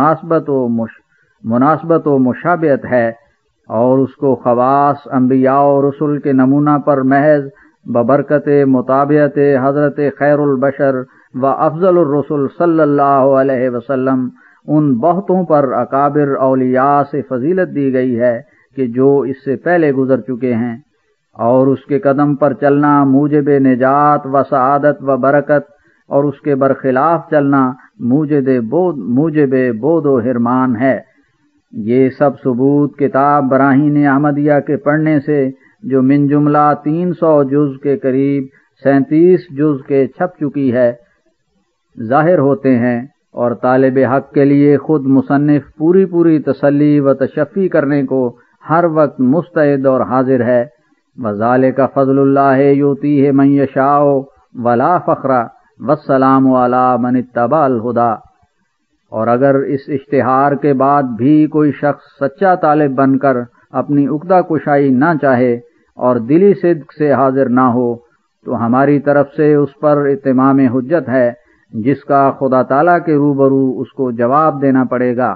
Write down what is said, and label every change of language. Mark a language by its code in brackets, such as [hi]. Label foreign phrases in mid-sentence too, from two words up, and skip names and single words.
[ur] مناسبت و مشابہت ہے، اور اس کو خواص انبیاء و رسل کے نمونہ پر محض ببرکت مطابعت حضرت خیر البشر و افضل الرسل [ar] صلی اللہ علیہ وسلم [ur] ان بہتوں پر اکابر اولیاء سے فضیلت دی گئی ہے کہ جو اس سے پہلے گزر چکے ہیں، اور اس کے قدم پر چلنا موجب نجات و سعادت و برکت، اور اس کے برخلاف چلنا موجب بود و حرمان ہے۔ یہ سب ثبوت کتاب براہین احمدیہ کے پڑھنے سے جو من جملہ 300 جز کے قریب 37 جز کے چھپ چکی ہے ظاہر ہوتے ہیں، اور طالب حق کے لیے خود مصنف پوری تسلی و تشفی کرنے کو ہر وقت مستعد اور حاضر ہے۔ [ar] وَذَلِكَ فَضْلُ اللَّهِ يُؤْتِيهِ مَن يَشَاءُ وَلَا فَخْرَ وَالسَّلَامُ عَلَىٰ مَنِ اتَّبَعَ الْهُدَىٰ۔ [ur] اور اگر اس اشتہار کے بعد بھی کوئی شخص سچا طالب بن کر اپنی عقدہ کشائی نہ چاہے اور دلی صدق سے حاضر نہ ہو تو ہماری طرف سے اس پر اتمام حجت ہے، جس کا خدا تعالیٰ کے روبرو اس کو جواب دینا پڑے گا۔